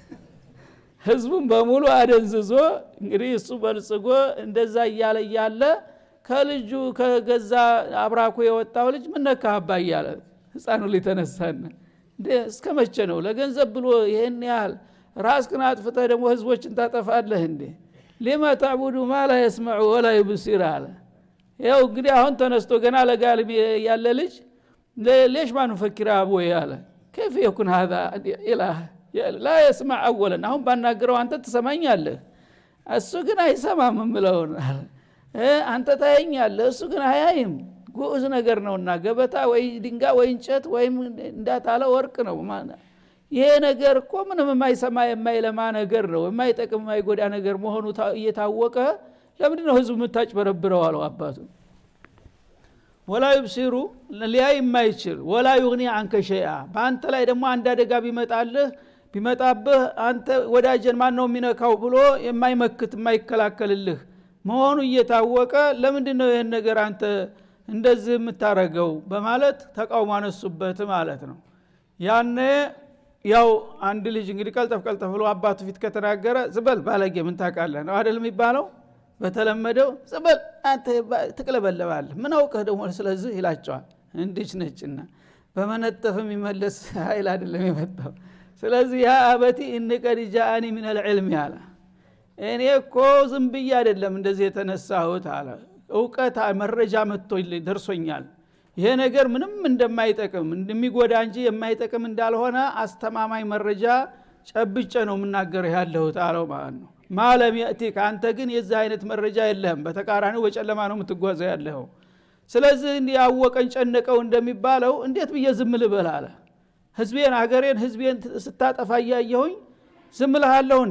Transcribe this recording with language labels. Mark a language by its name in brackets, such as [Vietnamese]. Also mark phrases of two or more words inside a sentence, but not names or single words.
[Amharic] ህዝቡን በሙሉ አደንዝዞ እንግዲህ እሱ በልጽጎ እንደዛ እያለ ከልጁ ከገዛ አብራኩ የወጣው ልጅ ምን ነካህባ እያለ ህፃኑ ሊተነሳና እስከ መቼ ነው ለገንዘብ ብሎ ይሄን ያህል ራስህን አጥፍተህ ደግሞ ህዝቦችን ታጠፋለህ እንዴ? [Arabic] لما تعبد ما لا يسمع ولا يبصر [Amharic] አለ። ያው እንግዲህ አሁን ተነስቶ ገና ለጋልም ያለ ልጅ [Arabic] ليش ما نفكر ابو [Amharic] ያለ [Arabic] كيف يكون هذا اله لا يسمع اولا [Amharic] አሁን ባናገረው አንተ ትሰማኛለህ እሱ ግን አይሰማም ምለው አንተ ታየኛለህ እሱ ግን አያይም። ጉዝ ነገር ነውና ገበታ ወይ ድንጋይ ወይ እንጨት ወይ እንዳታለ ወርቅ ነው ማለት ይሄ ነገር እኮ ምንም የማይሰማ የማይለማ ነገር ነው፣ የማይጠቅም የማይጎዳ ነገር መሆኑ እየታወቀ ለምንድን ነው ህዝቡ የምታጭበረብረው አለው አባቱ። [Arabic] ولا يبصر [Amharic] ሊያይ የማይችል [Arabic] ولا يغني عنك شيئا [Amharic] በአንተ ላይ ደግሞ አንድ አደጋ ቢመጣብህ አንተ ወዳጀን ማን ነው የሚነካው ብሎ የማይመክት የማይከላከልልህ መሆኑ እየታወቀ ለምንድን ነው ይሄን ነገር አንተ እንደዚህ የምታረገው በማለት ተቃውሞ አነሱበት ማለት ነው። ያኔ ያው አንድ ልጅ እንግዲህ ቀልጠፍ ብሎ አባቱ ፊት ከተናገረ ዝበል ባለጌ ምን ታውቃለህ ነው አይደል የሚባለው በተለመደው። ዝበል አንተ ትቅለበለባለህ ምን አውቀህ ደግሞ ስለዚህ ይላቸዋል። እንዲች ነጭና በመነጠፍ የሚመለስ ኃይል አይደለም የመጣው። ስለዚህ [Arabic] يا أبت إني قد جاءني من العلم [Amharic] ያለ እኔ እኮ ዝም ብዬ አይደለም እንደዚህ የተነሳሁት አለ። እውቀት መረጃ መጥቶልኝ ደርሶኛል። ይሄ ነገር ምንም እንደማይጠቅም እንደሚጎዳ እንጂ የማይጠቅም እንዳልሆነ አስተማማኝ መረጃ ጨብጨ ነው የምናገርህ ያለሁት አለው ማለት ነው። [Arabic] ما لم يأتك [Amharic] አንተ ግን የዛ አይነት መረጃ የለህም፣ በተቃራኒው በጨለማ ነው የምትጓዘው ያለኸው። ስለዚህ ያወቀን ጨነቀው እንደሚባለው እንዴት ብዬ ዝም ልበል አለ። ህዝቤን አገሬን ህዝቤን ስታጠፋ ያየሁኝ ዝም ልሃለሁ እንዴ?